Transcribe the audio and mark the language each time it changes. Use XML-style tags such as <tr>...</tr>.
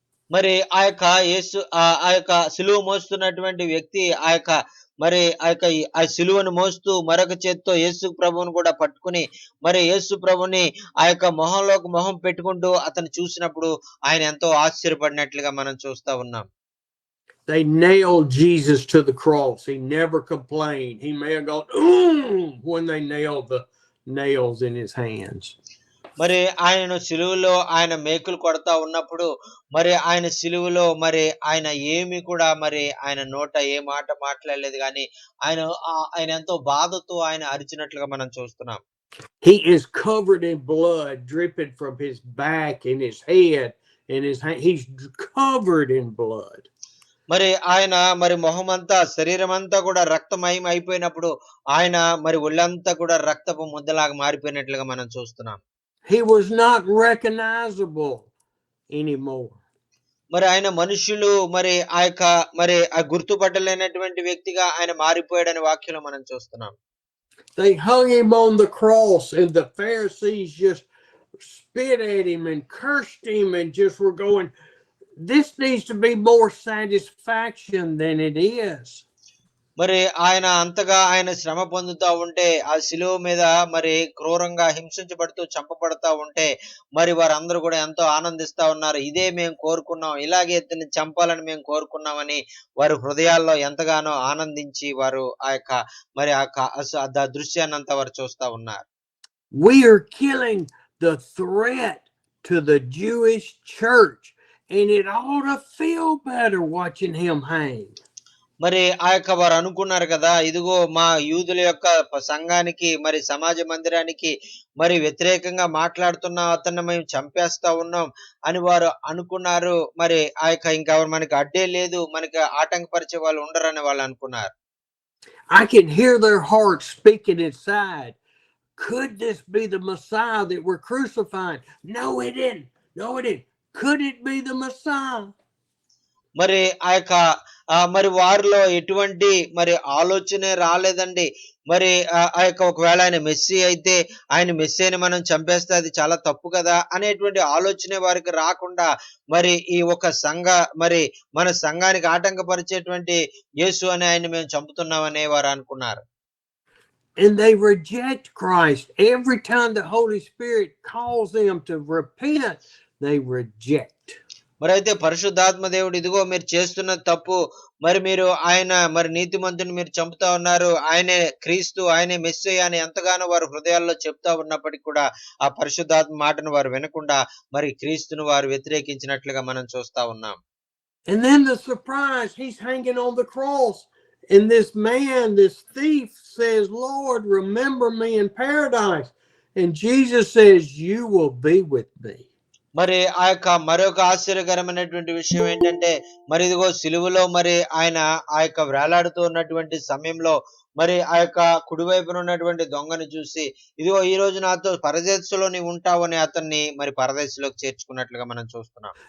<te>మరి యేసు సిలువ మోస్తున్నటువంటి వ్యక్తి మరి ఆ సిలువను మోస్తూ మరొక చేత్తో యేసు ప్రభువును కూడా పట్టుకుని మరి యేసు ప్రభుని మొహంలోకి మొహం పెట్టుకుంటూ అతను చూసినప్పుడు ఆయన ఎంతో ఆశ్చర్యపడినట్లుగా మనం చూస్తా ఉన్నాం.</te> <en>They nailed Jesus to the cross. He never complained. He may have gone when they nailed the nails in his hands.</en> <te>మరి ఆయనను సిలువలో ఆయన మేకులు కొడతా ఉన్నప్పుడు మరి ఆయన సిలువలో మరి ఆయన ఏమి కూడా మరి ఆయన నోట ఏ మాట మాట్లాడలేదు కానీ ఆయన ఎంతో బాధతో ఆయన అరిచినట్లుగా మనం చూస్తున్నాం.</te> <en>He is covered in blood dripping from his back and his head and his hand. He's covered in blood.</en> <te>మరి ఆయన మరి మొహమంతా శరీరం అంతా కూడా రక్తమయం అయిపోయినప్పుడు ఆయన మరి ఒళ్ళంతా కూడా రక్తపు ముద్దలాగా మారిపోయినట్లుగా మనం చూస్తున్నాం.</te> <en>He was not recognizable anymore.</en> <te>మరి ఆయన మనుషులు మరి ఆ యొక్క మరి ఆ గుర్తుపట్టలేనటువంటి వ్యక్తిగా ఆయన మారిపోయాడని వాక్యంలో మనం చూస్తున్నాం.</te> <en>They hung him on the cross, and the Pharisees just spit at him and cursed him and just were going, this needs to be more satisfaction than it is.</en> <te>మరి ఆయన అంతగా ఆయన శ్రమ పొందుతా ఉంటే, ఆ శిలువ మీద మరి క్రూరంగా హింసించబడుతూ, చంపబడతా ఉంటే, మరి వారందరూ కూడా ఎంతో ఆనందిస్తా ఉన్నారు. ఇదే మేము కోరుకున్నాం. ఇలాగే ఇతన్ని చంపాలని మేము కోరుకున్నామని వారి హృదయాల్లో ఎంతగానో ఆనందించి వారు ఆ యొక్క మరి ఆ క అస ద దృశ్యాన్నంతా వారు చూస్తా ఉన్నారు.</te> <en>We are killing the threat to the Jewish church, and it ought to feel better watching him hang.</en> <te>మరి ఆ యొక్క వారు అనుకున్నారు కదా, ఇదిగో మా యూదుల యొక్క సంఘానికి మరి సమాజ మందిరానికి మరి వ్యతిరేకంగా మాట్లాడుతున్న అతన్ని మేము చంపేస్తా ఉన్నాం అని వారు అనుకున్నారు. మరి ఆ యొక్క ఇంకా మనకి అడ్డే లేదు, మనకి ఆటంకపరిచే వాళ్ళు ఉండరని వాళ్ళు అనుకున్నారు.</te> <en>I can hear their hearts speaking inside. Could this be the Messiah that we're crucifying? No, it didn't. No, it didn't. Could it be the Messiah?</en> <te>మరి ఆ యొక్క మరి వారిలో ఎటువంటి మరి ఆలోచనే రాలేదండి. మరి ఆ యొక్క ఒకవేళ ఆయన మెస్సీ అయితే, ఆయన మెస్సీని మనం చంపేస్తే అది చాలా తప్పు కదా అనేటువంటి ఆలోచనే వారికి రాకుండా, మరి ఈ ఒక మరి మన సంఘానికి ఆటంకపరిచేటువంటి యేసు అనే ఆయన్ని మేము చంపుతున్నామని వారు అనుకున్నారు.</te> <en>And they reject Christ. Every time the Holy Spirit calls them to repent, they reject.</en> <te>మరి అయితే పరిశుద్ధాత్మ దేవుడు, ఇదిగో మీరు చేస్తున్న తప్పు, మరి మీరు ఆయన మరి నీతిమంతుని మీరు చంపుతా ఉన్నారు, ఆయనే క్రీస్తు, ఆయనే మెస్సీయ అని ఎంతగానో వారు హృదయాల్లో చెప్తా ఉన్నప్పటికీ కూడా ఆ పరిశుద్ధాత్మ మాటను వారు వినకుండా మరి క్రీస్తును వారు వ్యతిరేకించినట్లుగా మనం చూస్తా ఉన్నాం.</te> <en>And then the surprise, he's hanging on the cross, and this man, this thief, says, Lord, remember me in paradise. And Jesus says, you will be with me.</en> <te>మరి ఆ యొక్క మరొక ఆశ్చర్యకరమైనటువంటి విషయం ఏంటంటే, మరి ఇదిగో సిలువలో మరి ఆయన ఆ యొక్క వేలాడుతూ ఉన్నటువంటి సమయంలో మరి ఆ యొక్క కుడివైపున ఉన్నటువంటి దొంగను చూసి, ఇదిగో ఈ రోజు నాతో పరదేశంలో నీవు ఉంటావు అని అతన్ని మరి పరదేశంలోకి చేర్చుకున్నట్లుగా మనం చూస్తున్నాం.</te>